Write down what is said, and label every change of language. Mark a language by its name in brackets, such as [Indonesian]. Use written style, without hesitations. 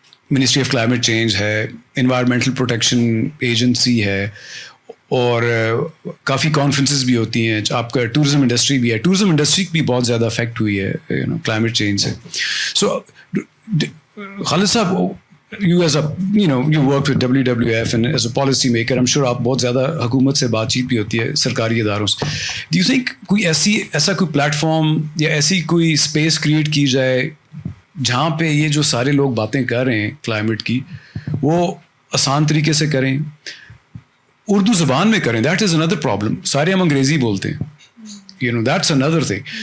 [Urdu] Ministry of climate change ہے, environmental protection agency ہے, اور کافی کانفرنسز بھی ہوتی ہیں. آپ کا ٹورزم انڈسٹری بھی ہے. ٹورزم انڈسٹری بھی بہت زیادہ افیکٹ ہوئی ہے یو نو کلائمیٹ چینج سے. [English] so Khalid صاحب, you as a, you know, you work with WWF and as a policy maker, I'm sure [Urdu] آپ بہت زیادہ حکومت سے بات چیت بھی ہوتی ہے, سرکاری اداروں سے. [English] Do you think [Urdu] کوئی ایسا کوئی پلیٹ فارم یا ایسی کوئی اسپیس کریٹ کی جائے جہاں پہ یہ جو سارے لوگ باتیں کر رہے ہیں کلائمیٹ کی, وہ آسان طریقے سے کریں, اردو زبان میں کریں؟ [English] That is another problem. [Urdu] سارے ہم انگریزی بولتے ہیں, you know, [English] That's another thing.